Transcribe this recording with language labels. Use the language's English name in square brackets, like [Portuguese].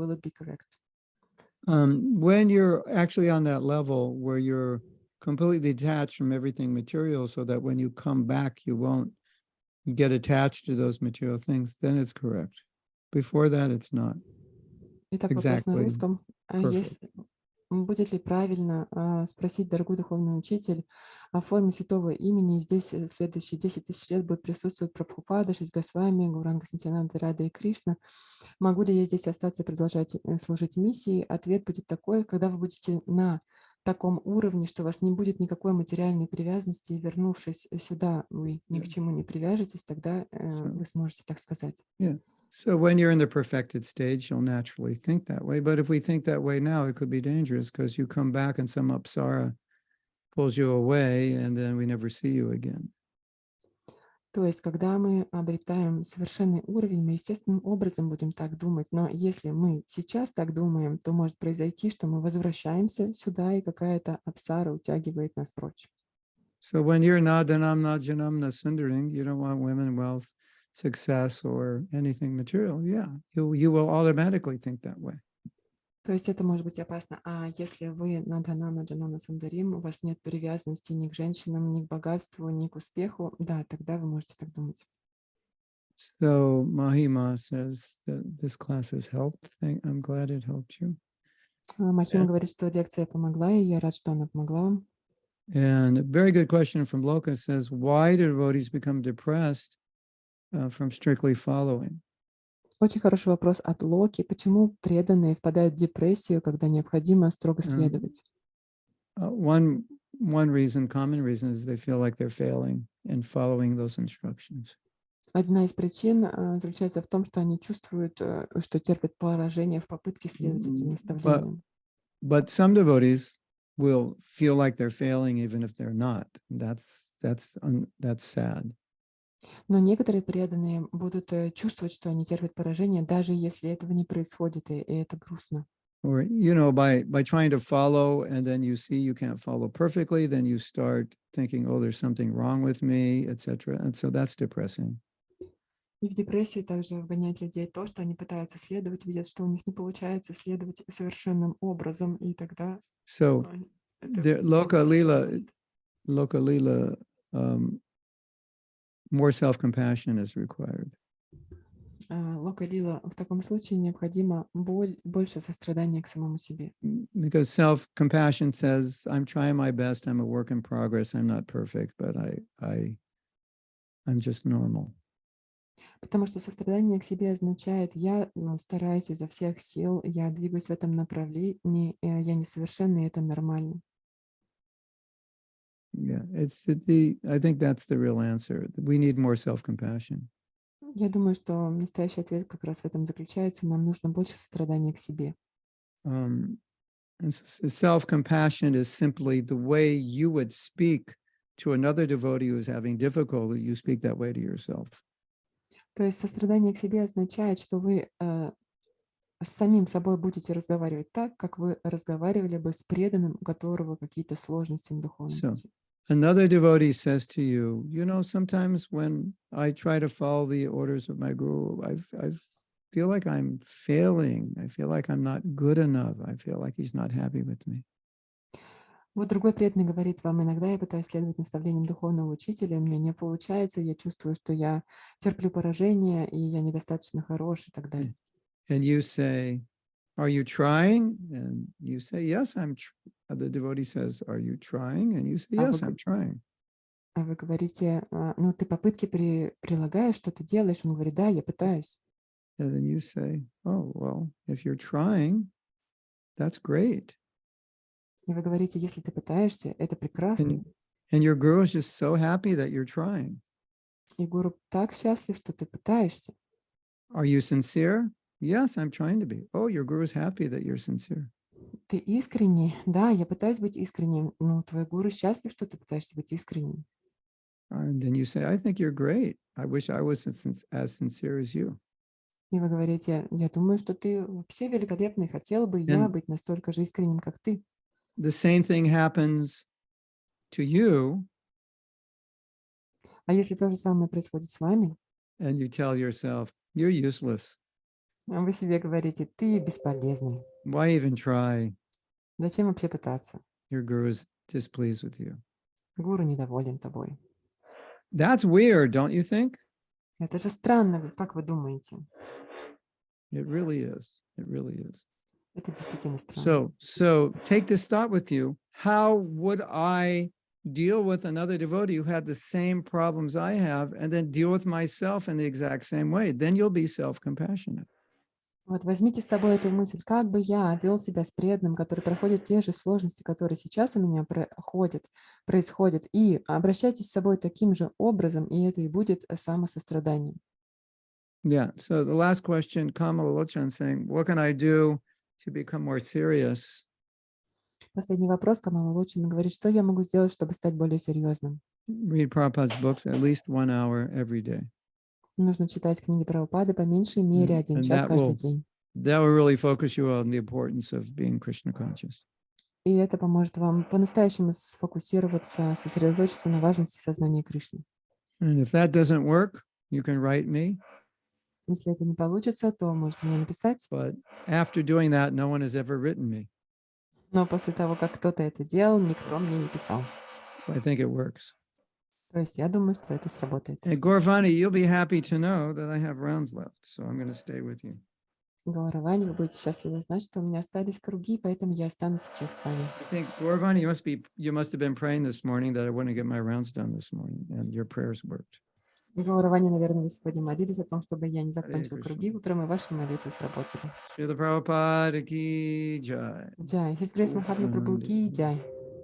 [English] Will it be correct? When you're actually on that level where you're completely detached from everything material, so that when you come back, you won't get attached to those material things, then it's correct. Before that, it's not. [Russian] Итак, вопрос на [English] Exactly. [Russian] русском. Будет ли правильно спросить, дорогой духовный учитель, о форме святого имени? Здесь следующие 10 тысяч лет будет присутствовать Прабхупада, 6 Госвами, Гауранга, Нитьянанда, Рада и Кришна. Могу ли я здесь остаться и продолжать служить миссии? Ответ будет такой: когда вы будете на таком уровне, что у вас не будет никакой материальной привязанности, и вернувшись сюда, вы ни к чему не привяжетесь, тогда вы сможете так сказать. [English] So when you're in the perfected stage, you'll naturally think that way. But if we think that way now, it could be dangerous, because you come back and some apsara pulls you away and then we never see you again. [Russian] То есть, когда мы обретаем совершенный уровень, мы естественным образом будем так думать. Но если мы сейчас так думаем, то может произойти, что мы возвращаемся сюда, и какая-то апсара утягивает нас прочь. [English] So when you're [Sanskrit] nadanam najanam nasundaring, [English] you don't want women, wealth, success, or anything material. Yeah, you will automatically think that way. [Russian] То есть это может быть опасно. А если вы [Sanskrit] наданам наджанам сундарим, [Russian] у вас нет привязанности ни к женщинам, ни к богатству, ни к успеху, да, тогда вы можете так думать. [English] So Mahima says that this class has helped. I'm glad it helped you. [Russian] Махима говорит, что лекция помогла, и я рад, что она помогла вам. [English] And a very good question from Loka says, why do devotees become depressed from strictly following? [Russian] Очень хороший вопрос от Локи. Почему преданные впадают в депрессию, когда необходимо строго следовать? [English] One reason, common reason, is they feel like they're failing in following those instructions. [Russian] Одна из причин заключается в том, что они чувствуют, что терпят поражение в попытке следовать этим наставлениям. [English] But some devotees will feel like they're failing even if they're not. That's sad. [Russian] Но некоторые преданные будут чувствовать, что они терпят поражение, даже если этого не происходит, и это грустно. [English] Or, by trying to follow, and then you see you can't follow perfectly, then you start thinking, oh, there's something wrong with me, etc. And so that's depressing. [Russian] И в депрессию также вгоняет людей то, что они пытаются следовать, видят, что у них не получается следовать совершенным образом, и тогда... [English] So Loka Lila, more self-compassion is required. [Russian] Лока Лила, в таком случае необходимо больше сострадания к самому себе. [English] Because self-compassion says, I'm trying my best, I'm a work in progress, I'm not perfect, but I'm just normal. [Russian] Потому что сострадание к себе означает, я стараюсь изо всех сил, я двигаюсь в этом направлении, я несовершенный, это нормально. [English] Yeah, I think that's the real answer. We need more self-compassion. [Russian] Я думаю, что настоящий ответ как раз в этом заключается. Нам нужно больше сострадания к себе. [English] Self-compassion is simply the way you would speak to another devotee who's having difficulty. You speak that way to yourself. [Russian] То есть сострадание к себе означает, что вы с самим собой будете разговаривать так, как вы разговаривали бы с преданным, у которого какие-то сложности на духовном пути. [English] Another devotee says to you, sometimes when I try to follow the orders of my guru, I feel like I'm failing. I feel like I'm not good enough. I feel like he's not happy with me. [Russian] Вот другой преданный говорит вам: иногда я пытаюсь следовать наставлениям духовного учителя, у меня не получается, я чувствую, что я терплю поражение, и я недостаточно хорош, и так далее. [English] And you say, are you trying? And you say, yes, the devotee says, are you trying? And you say, yes, I'm trying. [Russian] А вы говорите, ты попытки прилагаешь, что ты делаешь? Он говорит, да, я пытаюсь. [English] And then you say, oh, well, if you're trying, that's great. [Russian] И вы говорите, если ты пытаешься, это прекрасно. [English] And your guru is just so happy that you're trying. [Russian] И гуру так счастлив, что ты пытаешься. [English] Are you sincere? Yes, I'm trying to be. Oh, your guru is happy that you're sincere. [Russian] Ты искренний? Да, я пытаюсь быть искренним. Ну, твой гуру счастлив, что ты пытаешься быть искренним. [English] And then you say, I think you're great. I wish I was as sincere as you. [Russian] И вы говорите, я думаю, что ты вообще великолепный, хотела бы я [English] And- [Russian] быть настолько же искренним, как ты. [English] The same thing happens to you, [Russian] А если то же самое происходит с вами, [English] and you tell yourself, you're useless. [Russian] вы себе говорите, ты бесполезный. [English] Why even try? [Russian] Зачем вообще пытаться? [English] Your guru is displeased with you. [Russian] Гуру недоволен тобой. [English] That's weird, don't you think? [Russian] Это же странно, как вы думаете? [English] It really is. It really is. [Russian] Это действительно странно. [English] So take this thought with you. How would I deal with another devotee who had the same problems I have, and then deal with myself in the exact same way? Then you'll be self-compassionate. [Russian] Вот возьмите с собой эту мысль, как бы я вел себя с преданным, который проходит те же сложности, которые сейчас у меня происходят, и обращайтесь с собой таким же образом, и это и будет самосостраданием. [English] Yeah. So the last question, Kamala Lochan saying, what can I do to become more serious? [Russian] Последний вопрос, Камала Лочин говорит, что я могу сделать, чтобы стать более серьезным? [English] Read Prabhupada's books at least 1 hour every day. [Russian] Нужно читать книги Прабхупады по меньшей мере 1 [English] And [Russian] час [English] that [Russian] каждый [English] will- [Russian] день. [English] That will really focus you on the importance of being Krishna conscious. [Russian] И это поможет вам по-настоящему сфокусироваться, сосредоточиться на важности сознания Кришны. [English] And if that doesn't work, you can write me. [Russian] Если это не получится, то можете мне написать. [English] But after doing that, no one has ever written me. [Russian] Но после того, как кто-то это делал, никто мне не писал. [English] So I think it works. [Russian] То есть я думаю, что это сработает. [English] And Gorvani, you'll be happy to know that I have rounds left. So I'm going to stay with you. [Russian] Гауравани, вы будете счастливы знать, что у меня остались круги, поэтому я останусь сейчас с вами. [English] I think, Gorvani, you must have been praying this morning that I wouldn't get my rounds done this morning, and your prayers worked. [Russian] Гауравани, наверное, вы сегодня молились о том, чтобы я не закончил Кришна. круги утром, и ваши молитвы сработали. [English] Srila Prabhupada ki jai. Джай. His Grace Mahatma Prabhu Ki Джай.